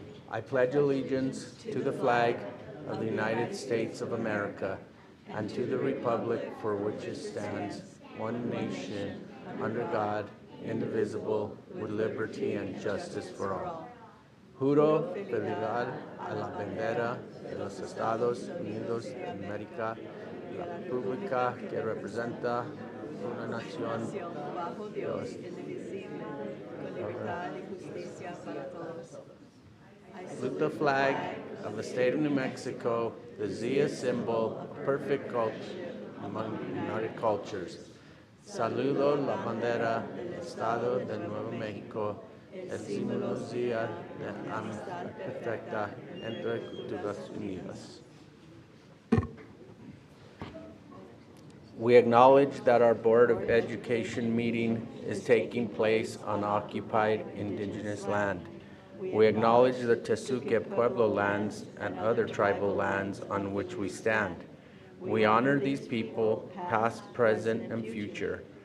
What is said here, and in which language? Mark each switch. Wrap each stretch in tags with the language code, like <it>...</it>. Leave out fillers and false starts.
<en>I pledge allegiance to the flag of the United States of America and to the republic for which it stands, one nation, under God, indivisible, with liberty and justice for all.</en> <es>Juro fidelidad a la bandera de los Estados Unidos de América y la república que representa una nación. Bajo Dios, indivisible, con libertad y justicia para todos.</es> <en>Salute the flag of the state of New Mexico, the Zia symbol of perfect culture among united cultures.</en> <es>Saludo la bandera del Estado de Nuevo México, el símbolo Zia de amistad perfecta entre culturas unidas.</es> <en>We acknowledge that our Board of Education meeting is taking place on occupied indigenous land. We acknowledge the Tesuque Pueblo lands and other tribal lands on which we stand. We honor these people, past, present, and future.</en>